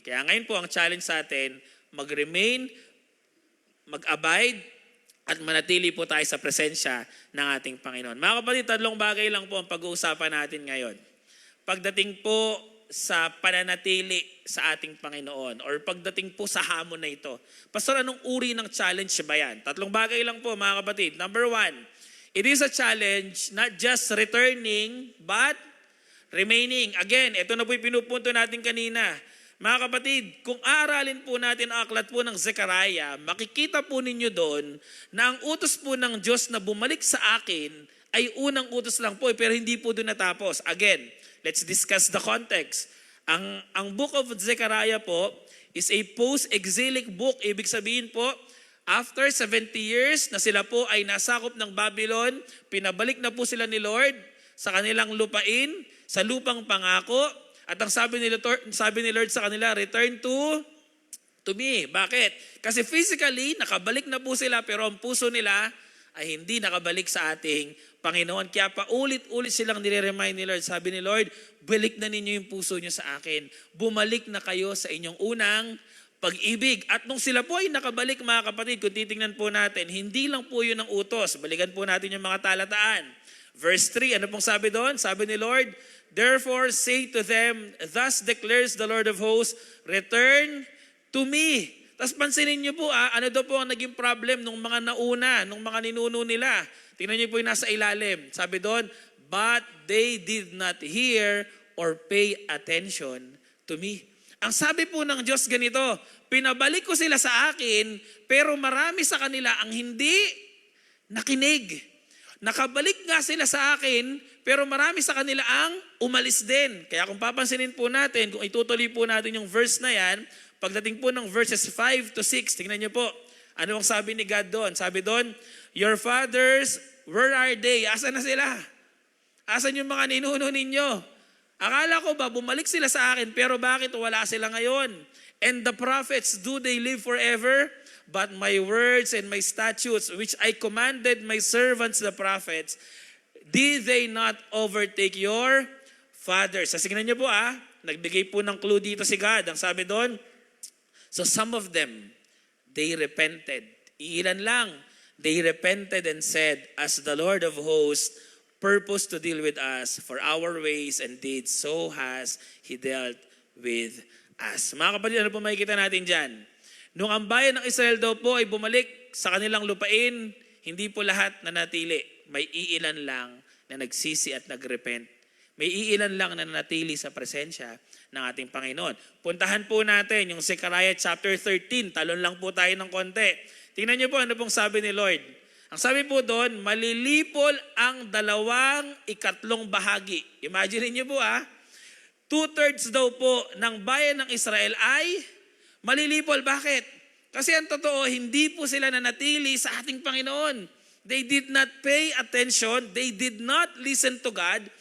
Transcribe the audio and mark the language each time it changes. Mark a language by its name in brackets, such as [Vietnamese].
[Filipino] Kaya ngayon po ang challenge sa atin, mag-remain, mag-abide, at manatili po tayo sa presensya ng ating Panginoon. Mga kapatid, 3 bagay lang po ang pag-uusapan natin ngayon. Pagdating po sa pananatili sa ating Panginoon or pagdating po sa hamon na ito. Pastor, anong uri ng challenge ba yan? 3 bagay lang po mga kapatid. [English] Number 1, it is a challenge not just returning but remaining. [Filipino] Again, ito na po yung pinupunto natin kanina. Mga kapatid, kung aralin po natin ang aklat po ng Zechariah, makikita po ninyo doon na ang utos po ng Diyos na bumalik sa akin ay unang utos lang po, pero hindi po doon natapos. [English] Again, let's discuss the context. Ang book of Zechariah po is a post-exilic book. [Filipino] Ibig sabihin po, [English] after 70 years [Filipino] na sila po ay nasakop ng Babylon, pinabalik na po sila ni Lord sa kanilang lupain, sa lupang pangako. At ang sabi ni Lord sa kanila, [English] return to me. [Filipino] Bakit? Kasi physically, nakabalik na po sila, pero ang puso nila ay hindi nakabalik sa ating Panginoon. Kaya paulit-ulit silang nire-remind ni Lord. Sabi ni Lord, balik na ninyo yung puso nyo sa akin. Bumalik na kayo sa inyong unang pag-ibig. At nung sila po ay nakabalik, mga kapatid, kung titingnan po natin, hindi lang po yun ang utos. Balikan po natin yung mga talataan. Verse 3, ano pong sabi doon? Sabi ni Lord, [English] therefore say to them, thus declares the Lord of hosts, return to me. [Filipino] Tapos pansinin niyo po, ano daw po ang naging problem nung mga nauna, nung mga ninuno nila. Tingnan niyo po yung nasa ilalim. Sabi doon, [English] but they did not hear or pay attention to me. [Filipino] Ang sabi po ng Diyos ganito, pinabalik ko sila sa akin, pero marami sa kanila ang hindi nakinig. Nakabalik nga sila sa akin, pero marami sa kanila ang umalis din. Kaya kung papansinin po natin, kung itutuloy po natin yung verse na yan, pagdating po ng verses 5 to 6, tingnan niyo po, ano ang sabi ni God doon? [English] Sabi doon, your fathers, where are they? [Filipino] Asan na sila? Asan yung mga ninuno ninyo? Akala ko ba, bumalik sila sa akin, pero bakit wala sila ngayon? [English] And the prophets, do they live forever? But my words and my statutes, which I commanded my servants, the prophets, did they not overtake your fathers? [Filipino] Sasignan niyo po nagbigay po ng clue dito si God. Ang sabi doon, [English] so some of them, they repented. [Filipino] Iilan lang, [English] they repented and said, as the Lord of hosts purposed to deal with us for our ways and deeds, so has He dealt with us. [Filipino] Mga kapatid, ano po makikita natin dyan? Nung ang bayan ng Israel daw po ay bumalik sa kanilang lupain, hindi po lahat nanatili. May iilan lang na nagsisi at nagrepent. May iilan lang na nanatili sa presensya ng ating Panginoon. Puntahan po natin yung Zechariah chapter 13. Talon lang po tayo ng konti. Tingnan niyo po ano pong sabi ni Lord. Ang sabi po doon, malilipol ang 2/3 bahagi. Imagine niyo po 2/3 daw po ng bayan ng Israel ay malilipol. Bakit? Kasi ang totoo, hindi po sila nanatili sa ating Panginoon. [English] They did not pay attention. They did not listen to God.